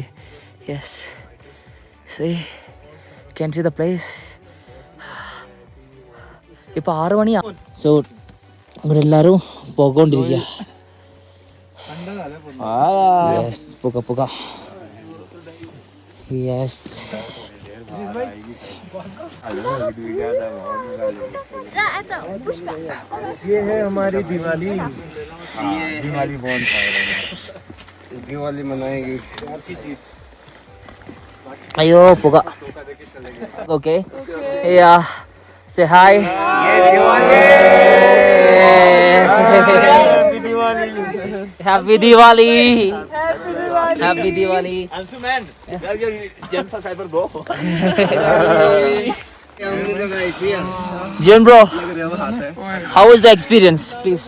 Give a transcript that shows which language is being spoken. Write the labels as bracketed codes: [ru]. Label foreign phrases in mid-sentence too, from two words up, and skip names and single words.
[en] Yes, see can see the place. [ml] ഇപ്പോൾ 6 മണിയാണ്. സോ ഇവിടെ എല്ലാവരും പോയിക്കൊണ്ടിരിക്കുക. യെസ്, പുക. യെസ്, [hi] ये है हमारी दिवाली. दिवाली बॉनफायर है. दिवाली मनाएंगे. [ml] അയ്യോ പുക. [en] okay, say hi. Happy Diwali. Happy Diwali. Ansu man, where your Gen for Cyber go? Jim bro, how was the experience?